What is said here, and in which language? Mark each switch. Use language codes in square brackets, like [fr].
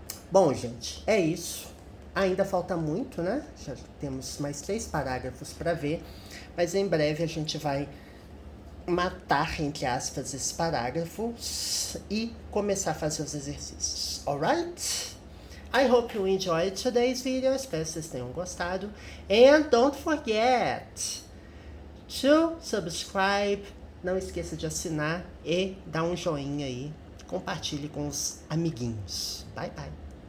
[pt] Bom, gente, é isso. Ainda falta muito, né? Já temos mais 3 parágrafos para ver, mas em breve a gente vai matar, entre aspas, esses parágrafos e começar a fazer os exercícios. [en] Alright? I hope you enjoyed today's video. [pt] Espero que vocês tenham gostado. [en] And don't forget to subscribe. [pt] Não esqueça de assinar e dar um joinha aí. Compartilhe com os amiguinhos. Bye, bye.